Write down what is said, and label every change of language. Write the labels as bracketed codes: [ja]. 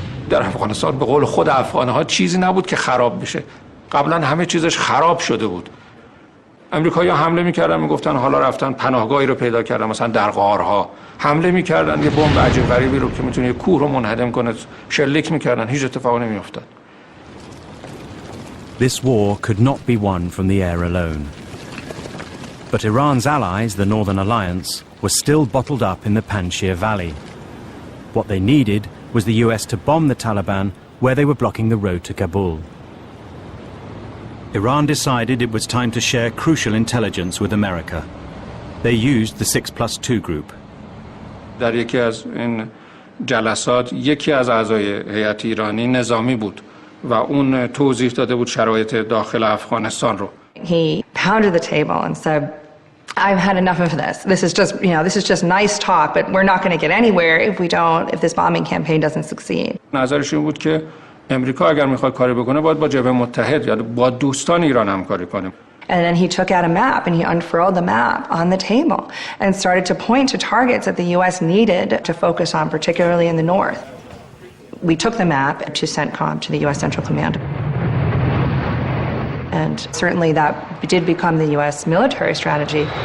[fa] در افغانستان به قول خود افغان‌ها چیزی نبود که خراب بشه. قبلا همه چیزش خراب شده بود. امریکایی‌ها حمله می‌کردن میگفتن حالا رفتن پناهگاهی رو پیدا کردن مثلا در غارها. حمله می‌کردن یه بمب عجیب غریبی رو که می‌تونه یه کوه رو منهدم کنه شلیک می‌کردن هیچ اتفاقی نمی‌افتاد. [en] This war could not be won from the air alone. But Iran's allies, the Northern Alliance, were still bottled up in the Panjshir Valley. What they needed was the US to bomb the Taliban where they were blocking the road to Kabul. Iran decided it was time to share crucial intelligence with America. They used the 6+2 group. [fa] در یکی از این جلسات یکی از اعضای هیئت ایرانی نظامی بود و اون توضیح داده بود شرایط داخل افغانستان رو. [en] He pounded the table and said, I've had enough of this. This is just nice talk, but we're not going to get anywhere if this bombing campaign doesn't succeed. [fa] نظرش این بود که امریکا اگر میخواد کاری بکنه باید با جبهه متحد یا با دوستان ایران همکاری کنه. [en] And then he took out a map and he unfurled the map on the table and started to point to targets that the US needed to focus on, particularly in the north. We took the map to CENTCOM, to the US Central Command. And certainly that did become the US military strategy.